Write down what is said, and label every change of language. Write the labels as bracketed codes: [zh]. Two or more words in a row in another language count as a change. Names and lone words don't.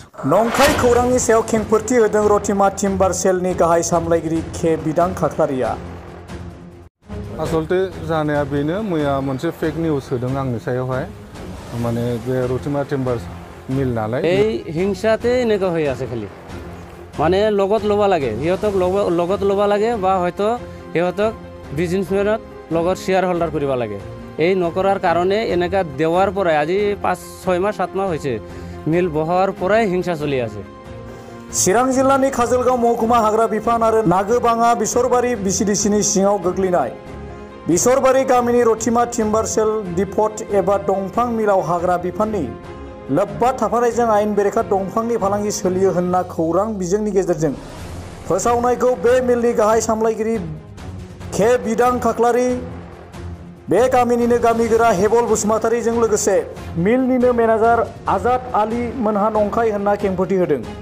[brx] नंखाय खौरांनि सायाव खेंफोरथि होदों रथिमा टिम्बार सेलनि गाहाय सामलायगिरि के बिदां खाख्लारिया। आसलते जानाया बेनो मैया मोनसे [en] fake news [brx] होदों आंनि सायावहाय माने बे रथिमा [en] timber mill [brx] नालाय [as] এই হিংসাতে এনেকুৱা হৈ আছে খালি মানে লগত ল'ব লাগে সিহঁতক লগত ল'ব লাগে বা হয়তো সিহঁতক বিজনেছমেনত লগত [en] share holder [as] কৰিব লাগে এই নকৰাৰ কাৰণে এনেকা দেৱাৰ পৰাই আজি 5-6 মাহ 7 মাহ হৈছে মিল বাহাৰ পৰাই হিংসা চলি আছে। [brx] चिरां जिल्लानि काजलगाव महकुमा हाग्रा बिफान आरो नागोबाङा बिसरबारि बिसिडिसिनि सिङाव गोग्लैनाय बिसरबारि गामिनि रथिमा टिम्बार सेल डिपट एबा दंफां मिलाव हाग्रा बिफाननि लोब्बा थाफानायजों आयेन बेरेखा दंफांनि फालांगि सोलियो होनना खौरां बिजोंनि गेजेरजों फोसावनायखौ बे मिलनि गाहाय सामलायगिरि के बिदां खाख्लारि बे गामिनिनो गामिगोरा हेबल बसुमतारीजों लोगोसे मिलनिनो मेनेजार आजाद आली मोनहा नंखाय होनना खेंफोरथि होदों।